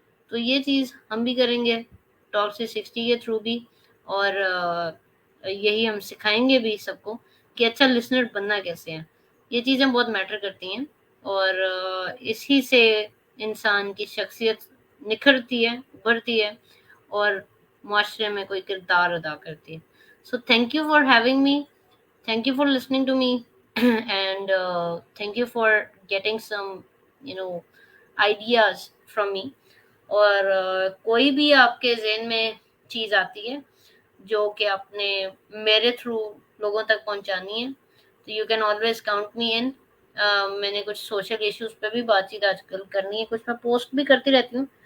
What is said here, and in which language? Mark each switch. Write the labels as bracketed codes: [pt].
[ur] تو یہ چیز ہم بھی کریں گے ٹاپ 360 کے تھرو بھی، اور یہی ہم سکھائیں گے بھی سب کو کہ اچھا لسنر بننا کیسے ہے. یہ چیزیں بہت میٹر کرتی ہیں، اور اسی سے انسان کی شخصیت نکھرتی ہے، ابھرتی ہے، اور معاشرے میں کوئی کردار ادا کرتی ہے. [en] So thank you for having me, thank you for listening to me and thank you for getting some you know ideas from me. [ur] اور کوئی بھی آپ کے ذہن میں چیز آتی ہے جو کہ آپ نے میرے تھرو لوگوں تک پہنچانی ہے، تو [en] You can always count me in. [ur] میں نے کچھ سوشل ایشوز پہ بھی بات چیت آج کل کرنی ہے، کچھ میں پوسٹ بھی کرتی رہتی ہوں.